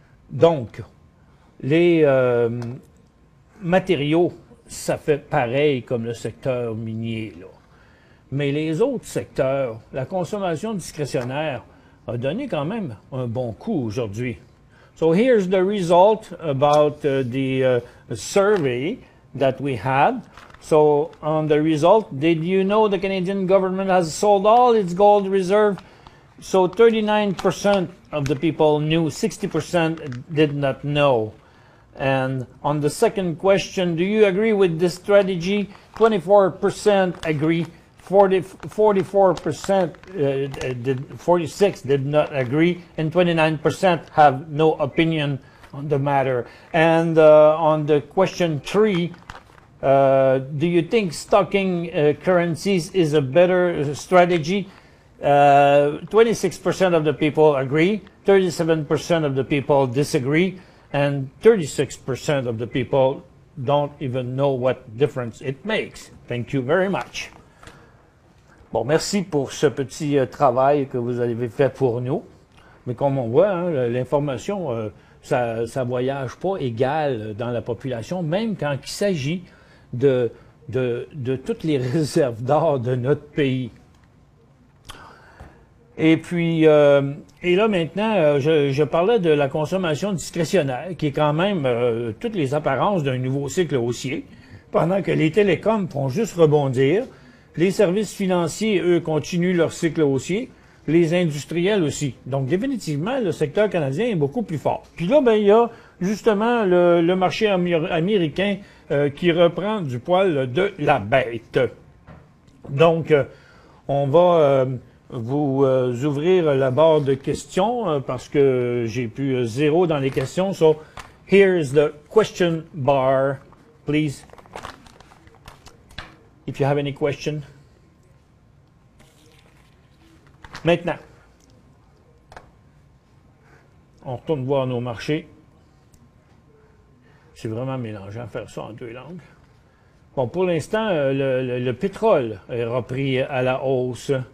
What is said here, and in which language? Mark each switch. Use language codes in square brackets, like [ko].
[fr] Donc, les matériaux, ça fait pareil comme le secteur minier, là. Mais les autres secteurs, la consommation discrétionnaire a donné quand même un bon coup aujourd'hui. [en] So here's the result about the survey that we had. So on the result, did you know the Canadian government has sold all its gold reserve? So 39% of the people knew, 60% did not know. And on the second question, do you agree with this strategy? 24% agree, 46 did not agree, and 29% have no opinion on the matter. And on the question 3, do you think stocking currencies is a better strategy? 26% of the people agree, 37% of the people disagree, and 36% of the people don't even know what difference it makes. Thank you very much. [fr] Bon, merci pour ce petit travail que vous avez fait pour nous. Mais comme on voit, hein, l'information, ça voyage pas égal dans la population, même quand il s'agit de toutes les réserves d'or de notre pays. Et puis, et là maintenant, je parlais de la consommation discrétionnaire, qui est quand même toutes les apparences d'un nouveau cycle haussier, pendant que les télécoms font juste rebondir, les services financiers, eux, continuent leur cycle haussier, les industriels aussi. Donc, définitivement, le secteur canadien est beaucoup plus fort. Puis là, ben, il y a justement le marché américain qui reprend du poil de la bête. Donc, on va vous ouvrir la barre de questions parce que j'ai plus 0 dans les questions. [en] So, here's the question bar, please. If you have any question. [fr] Maintenant, on retourne voir nos marchés. C'est vraiment mélangeant faire ça en deux langues. Bon, pour l'instant, le pétrole est repris à la hausse.